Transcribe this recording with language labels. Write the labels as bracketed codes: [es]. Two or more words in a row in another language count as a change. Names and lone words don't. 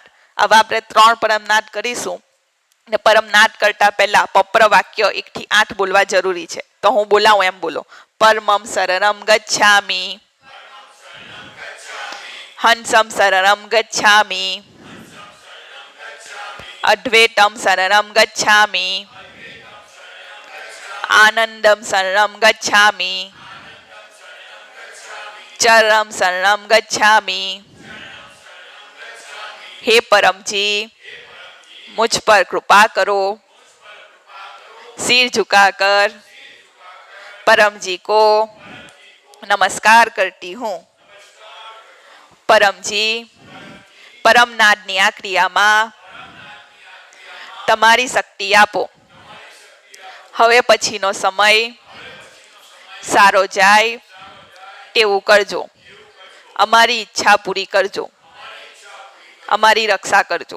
[gu] હવે આપણે 3 પરમનાદ કરીશું. ને પરમનાદ કરતા પહેલા પપ્ર વાક્ય 1 થી 8 બોલવા જરૂરી છે. તો હું બોલાવું એમ બોલો. [sa] પરમમ શરણમ ગચ્છામિ, હંસમ શરણમ ગચ્છામિ, અદ્વૈતમ શરણમ ગચ્છામિ, આનંદમ શરણમ ગચ્છામિ, ચરમ શરણમ ગચ્છામિ. [hi] हे परम जी, मुझ पर कृपा करो. सिर झुकाकर परम जी को नमस्कार करती हूँ. [gu] પરમ જી, પરમનાદની આ ક્રિયામાં તમારી શક્તિ આપો. હવે પછીનો સમય સારો જાય તેવું કરજો. અમારી ઈચ્છા પૂરી કરજો, અમારી રક્ષા કરજો.